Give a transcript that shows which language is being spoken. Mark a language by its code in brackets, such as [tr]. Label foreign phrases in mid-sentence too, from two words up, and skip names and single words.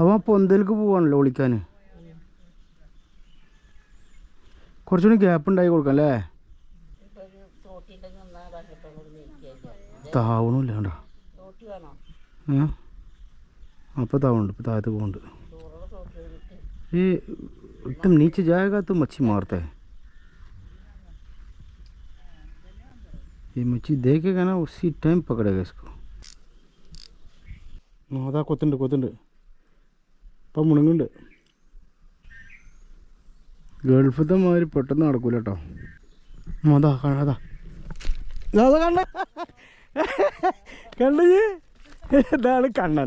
[ml] അവൻ പൊന്തലേക്ക് പോവാണല്ലോ ഒളിക്കാൻ. കുറച്ചുകൂടി ഗ്യാപ്പ് ഉണ്ടായി കൊടുക്കാം അല്ലേ? താവണില്ല കണ്ടോ? അപ്പോൾ താവുന്നുണ്ട്, ഇപ്പോൾ താഴത്ത് പോകുന്നുണ്ട്. [hi] ये एकदम नीचे जाएगा तो मच्छी मारता है. ये मच्छी देखेगा ना उसी टाइम पकड़ेगा इसको. [ml] അതാ കൊത്തുണ്ട് ഇപ്പം മുണുങ്ങുണ്ട്. ഗൾഫത്തെ മാതിരി പെട്ടെന്ന് നടക്കൂല കേട്ടോ. അതാ അതാ കണ്ണ കണ്ണ ഇതാണ് കണ്ണൻ.